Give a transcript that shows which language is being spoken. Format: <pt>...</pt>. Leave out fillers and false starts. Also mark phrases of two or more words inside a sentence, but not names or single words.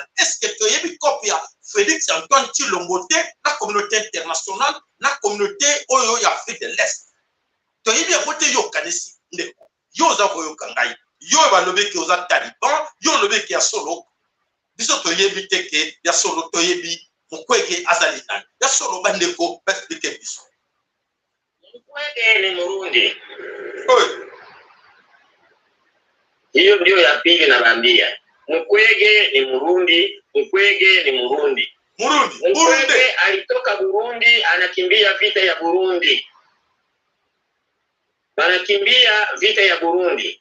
<ln>Est-ce que to yebi cop ya Félix Antoine Tshilombo te na</ln> <fr>communauté internationale</fr> <ln>na communauté oyo ya</ln> <fr>Afrique de l'Est</fr> <ln>to yebi akote yo kanisi ndeko yo za koyo kangai yo ba lobeki oza Taliban yo lobeki ya solo biso to yebi teke ya solo to yebi Mukwege azali nani ya solo bandeko explique biso.</ln> <sw>Mukwege ni Murundi. Oye hiyo ndio ya pili naambia. Mukwege ni Murundi. Mukwege alitoka Burundi anakimbia vita ya Burundi. Anakimbia vita ya Burundi.</sw>